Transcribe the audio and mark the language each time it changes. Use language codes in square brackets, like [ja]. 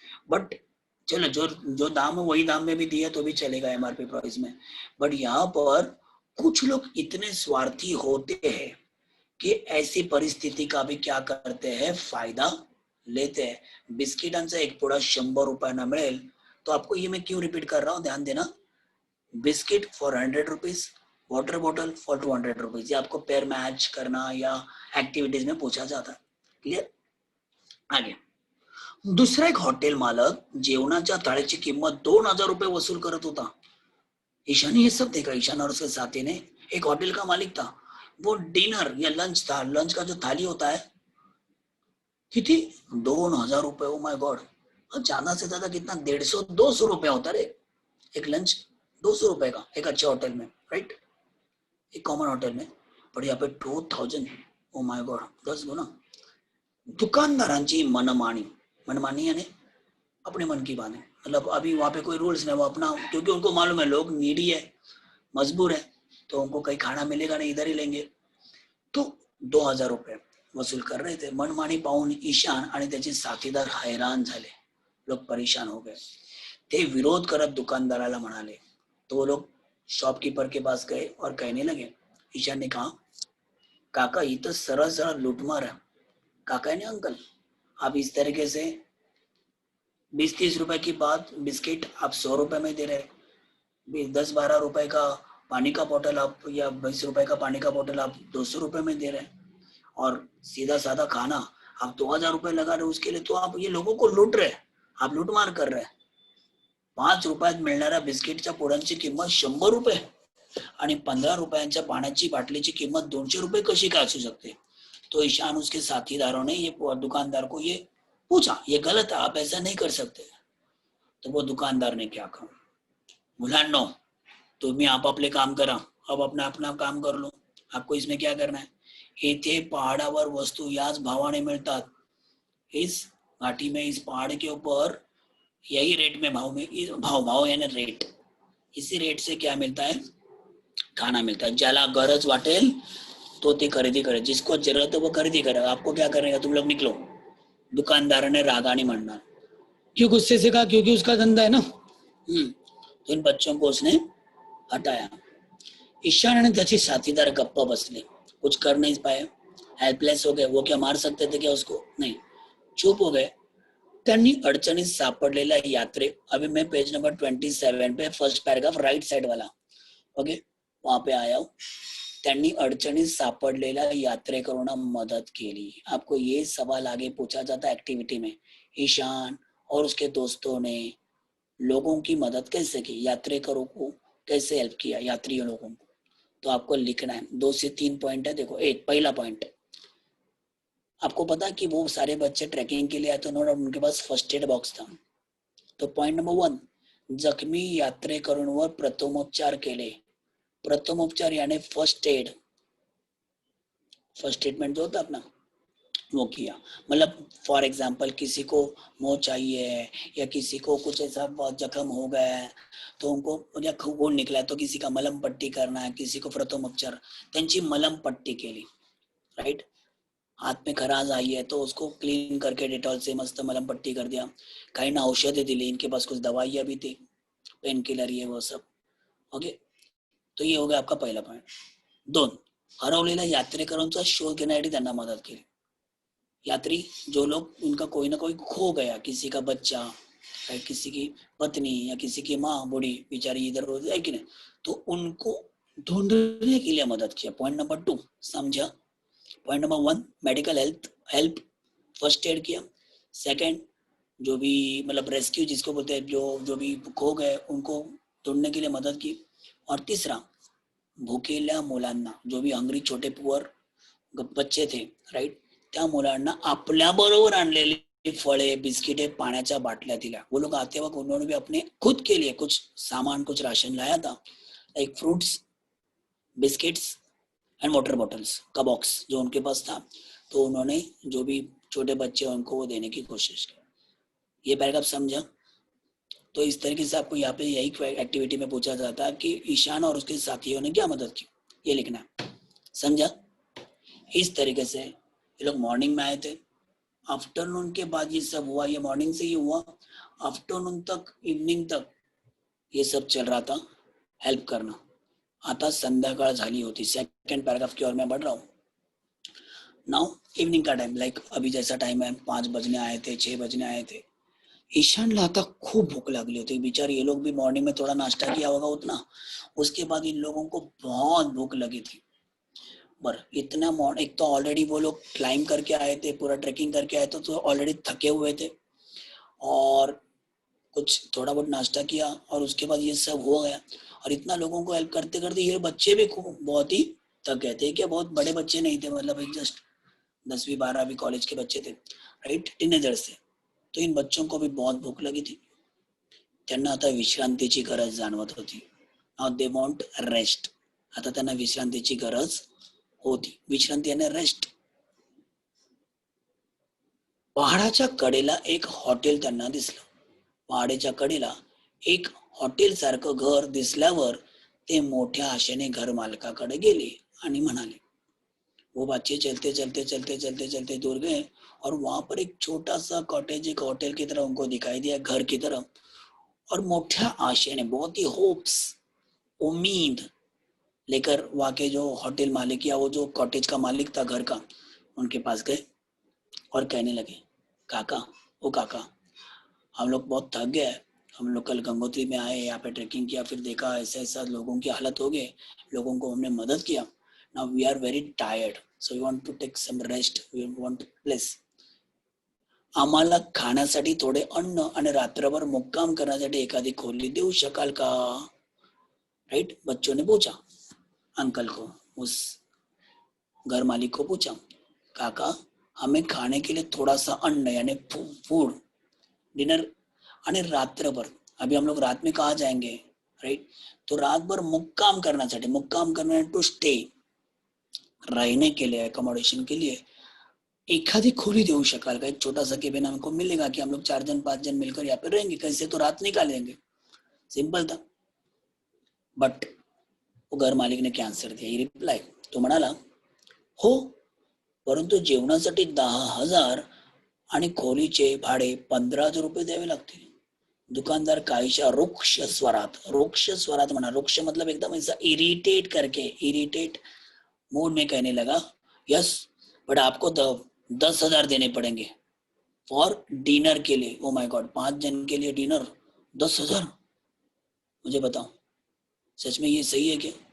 [hi] But चलो जो जो दाम है वही दाम में भी दिया तो भी चलेगा एमआरपी प्राइस में. बट यहाँ पर कुछ लोग इतने स्वार्थी होते हैं कि ऐसी परिस्थिति का भी क्या करते हैं, फायदा लेते हैं. [mr] बिस्किटांचा एक पुडा 100 रुपयांना मिळेल. [hi] तो आपको ये मैं क्यों रिपीट कर रहा हूँ, ध्यान देना. [en] Biscuit for 100 rupees, water bottle for 200 rupees. [hi] ये आपको पेयर मैच करना या एक्टिविटीज में पूछा जाता है. [en] Clear? [mr] आगे दुसरा एक हॉटेल मालक जेवणाच्या थाळीची किंमत 2000 रुपये वसूल करत होता. [hi] ईशा ने ये सब देखा. ईशान और उसके साथी ने, एक होटल का मालिक था, वो डिनर या लंच था, लंच का जो थाली होता है, कितनी 2000 रुपए. Oh my God. और ज्यादा से ज्यादा कितना, 150-200 रुपया होता रे एक लंच. 200 रुपए का एक अच्छे होटल में, राइट, एक कॉमन होटल में. पर यहाँ पे 2000. Oh my God. 10 गुना. [mr] दुकानदारांची मनमानी. [hi] मनमानी यानी अपने मन की बात है. मतलब अभी वहां पे कोई रूल्स नहीं, वो अपना, क्योंकि उनको मालूम है लोग नीडी है, मजबूर है, तो उनको कहीं खाना मिलेगा नहीं, इधर ही लेंगे. तो 2000 रुपये वसूल कर रहे थे. [mr] मनमानी पाहून ईशान आणि त्याचे साथीदार हैरान झाले. [hi] लोग परेशान हो गए. [mr] ते विरोध करत दुकानदाराला म्हणाले. [hi] तो वो लोग शॉपकीपर के पास गए और कहने लगे. ईशान ने कहा, काका ये तो सरल सरल लूटमार है. काका ने, अंकल आप इस तरीके से 20-30 रुपए की बात, बिस्किट आप 100 रुपए में दे रहे, 10-12 रुपए का पानी का बोतल आप, या 20 रुपए का पानी का बोतल आप 200 रुपए में दे रहे हैं, और सीधा साधा खाना आप 2000 रुपए लगा रहे उसके लिए. तो आप ये लोगों को लूट रहे, आप लूटमार कर रहे. [mr] 5 रुपयात मिळणाऱ्या बिस्किटच्या पुड्यांची किंमत 100 रुपये आणि 15 रुपयांच्या पाण्याची बाटलीची किंमत 200 रुपये कशी काय असू शकते? [hi] तो ईशान उसके साथीदारों ने ये दुकानदार को ये पूछा, ये गलत है, आप ऐसा नहीं कर सकते. तो वो दुकानदार ने क्या कहा, [mr] मुलांनो तुम्ही आपापले काम करा, [hi] अब अपना अपना काम कर लो, आपको इसमें क्या करना है. [mr] येथे पहाडावर वस्तू याच भावाने मिळतात. [hi] इस घाटी में, इस पहाड़ के ऊपर यही रेट में भाव यानी रेट, इसी रेट से क्या मिलता है, खाना मिलता है. [mr] ज्याला गरज वाटेल तो ते खरेदी करे, [hi] जिसको जरूरत है वो खरेदी करेगा. आपको क्या करेगा, तुम लोग निकलो. [mr] दुकानदार ने रागानी म्हणणार. [hi] क्यों गुस्से से कहा, क्योंकि उसका धंधा है ना. तो इन बच्चों को उसने हटाया. [mr] ईशान आणि त्याचे साथीदार गप्पा बसले, [hi] कुछ कर नहीं पाए, [mr] हेल्पलेस हो गए. [hi] वो क्या मार सकते थे क्या उसको? नहीं, चुप हो गए. [mr] त्यांनी अडचणीत सापडलेल्या यात्रे, [hi] अभी मैं पेज नंबर 27 पे, फर्स्ट पैराग्राफ राइट साइड वाला, ओके, वहां पे आया हूँ. [mr] त्यांनी अडचणीत सापडलेल्या यात्रेकरूंना मदत केली. [hi] आपको ये सवाल आगे पूछा जाता है एक्टिविटी में, ईशान और उसके दोस्तों ने लोगों की मदद कैसे की, यात्रेकरों को कैसे हेल्प किया, यात्रियों लोगों को. तो आपको लिखना है 2 से 3 पॉइंट है. देखो, एक पहला पॉइंट, आपको पता कि वो सारे बच्चे ट्रैकिंग के लिए आए तो उनके पास फर्स्ट एड बॉक्स था. [mr] तो पॉइंट नंबर 1, जखमी यात्रेकरूंवर प्रथमोपचार केले. [hi] प्रथमोपचार यानी फर्स्ट एड, फर्स्ट ट्रीटमेंट जो होता अपना वो किया. मतलब फॉर एग्जांपल किसी को मोच चाहिए या किसी को कुछ ऐसा जख्म हो गया है तो उनको, या खून निकला है तो किसी का मलम पट्टी करना है, किसी को प्रथमोपचार, [mr] त्यांची मलम पट्टी केली, [hi] राइट. हाथ में खराज आई है तो उसको क्लीन करके डेटॉल से मस्त मलम पट्टी कर दिया. [mr] काही ना औषधे दिली, [hi] इनके पास कुछ दवाइयां भी थी, पेन किलर ये वो सब, ओके. तो ये हो गया आपका पहिला पॉइंट. [mr] 2, हरवलेल्या यात्रेकरूंचा शोध घेण्यासाठी त्यांना मदत केली. [hi] यात्री जो लोग, उनका कोई ना कोई खो गया, किसी का बच्चा, किसी की पत्नी या किसी की माँ बूढ़ी बेचारी इधर उधर है कि नहीं, तो उनको ढूंढने के लिए मदद किया. पॉइंट नंबर 2 समझा. Point number 1 medical help, first aid किया. सेकंड, जो भी मतलब रेस्क्यू जिसको बोलते हैं, जो भी खो गए उनको ढूंढने के लिए मदद की. और तीसरा, [mr] भूखेल्या मुलांना, [hi] जो भी हंगरी छोटे पुअर बच्चे थे, राइट, [mr] त्या मुलांना आपल्या बरोबर आणलेली फळे, बिस्किटे, पाण्याच्या बाटल्या दिल्या. [hi] वो लोग आते वक्त उन्होंने भी अपने खुद के लिए कुछ सामान, कुछ राशन लाया था, like fruits, biscuits and water bottles का बॉक्स जो उनके पास था. तो उन्होंने जो भी छोटे बच्चे हैं उनको वो देने की कोशिश की. ये पैराग्राफ समझा? तो इस तरीके से आपको यहाँ पे यही एक्टिविटी में पूछा जाता है कि ईशान और उसके साथियों ने क्या मदद की, ये लिखना है. समझा? इस तरीके से ये लोग मॉर्निंग में आए थे. आफ्टरनून के बाद ये सब हुआ. ये मॉर्निंग से ही हुआ, आफ्टरनून तक, इवनिंग तक ये सब चल रहा था, हेल्प करना. [mr] आता संध्याकाळ झाली होती. [hi] सेकंड पैराग्राफ की ओर मैं बढ़ रहा हूँ. नाउ इवनिंग का टाइम, लाइक अभी जैसा टाइम है, 5 बजने आए थे, 6 बजने आए थे. [mr] ईशानला आता खूप भूख लागली होती. [hi] बिचारे ये लोग भी मॉर्निंग में थोड़ा नाश्ता किया होगा उतना, उसके बाद इन लोगों को बहुत भूख लगी थी. बर इतना एक तो ऑलरेडी वो लोग क्लाइम करके आए थे, पूरा ट्रेकिंग करके आए थे, तो ऑलरेडी थके हुए थे, और कुछ थोड़ा बहुत नाश्ता किया और उसके बाद ये सब हो गया. और इतना लोगों को हेल्प करते करते ये बच्चे भी बहुत ही थक गए थे. क्या बहुत बड़े बच्चे नहीं थे, मतलब जस्ट 10वीं 12वीं कॉलेज के बच्चे थे, राइट, टीनेजर्स थे. तो इन बच्चों को भी बहुत भूक लगी थी. [mr] त्यांना आता विश्रांतीची गरज जाणवत होती. [en] Now they want rest. [mr] आता त्यांना विश्रांतीची गरज होती. विश्रांती आणि रेस्ट. पहाडाच्या कडेला एक हॉटेल त्यांना दिसलं. पहाडेच्या कडेला एक हॉटेल सारखं घर दिसल्यावर ते मोठ्या आशेने घर मालकाकडे गेले आणि म्हणाले. [hi] वो बच्चे चलते चलते चलते चलते चलते दूर गए और वहां पर एक छोटा सा कॉटेज, एक होटल की तरह उनको दिखाई दिया, घर की तरह. और मोठ्या आशेने, बहुत ही होप्स, उम्मीद लेकर वहां के जो होटल मालिक या वो जो कॉटेज का मालिक था घर का, उनके पास गए और कहने लगे, काका, ओ काका, हम लोग बहुत थक गए. हम लोग कल गंगोत्री में आए, यहाँ पे ट्रेकिंग किया, फिर देखा ऐसा ऐसा लोगों की हालत हो गई, लोगों को हमने मदद किया. [en] now we are very tired, so we want [mr] to take some rest, we want please आम्हाला खाण्यासाठी थोडे अन्न आणि रात्रभर मुक्काम करण्यासाठी एखादी खोली देऊ शकाल का. [hi] राइट, बच्चों ने पूछा अंकल को, उस घर मालिक को पूछा, काका हमें खाने के लिए थोड़ा सा अन्न यानी फूड, डिनर, आणि रात्रभर, अभी हम लोग रात में कहाँ जाएंगे, राइट, तो रात भर मुक्काम करण्यासाठी, मुक्काम करने टू स्टे, रहने के लिए, अकोमोडेशन के लिए [mr] एखादी खोली देऊ शकाल का, [hi] एक छोटा सा केबिन हमको मिलेगा कि हम लोग 4 जन 5 जन मिलकर यहाँ पे रहेंगे, कैसे तो रात निकालेंगे. सिंपल था. बट वो घर मालिक ने क्या आन्सर दिया, [mr] रिप्लाय, तो म्हणाला, हो, परंतु जेवणासाठी 10,000 आणि खोलीचे भाडे 15,000 रुपये द्यावे लागतील. दुकानदार काहीशा रुक्ष स्वरात म्हणा, [hi] रुक्ष मतलब एकदम ऐसा इरिटेट करके, इरिटेट मूड में कहने लगा, यस बट आपको 10,000 देने पड़ेंगे फॉर डिनर के लिए. ओ माय गॉड, 5 जन के लिए डिनर 10,000, मुझे बताओ सच में ये सही है क्या.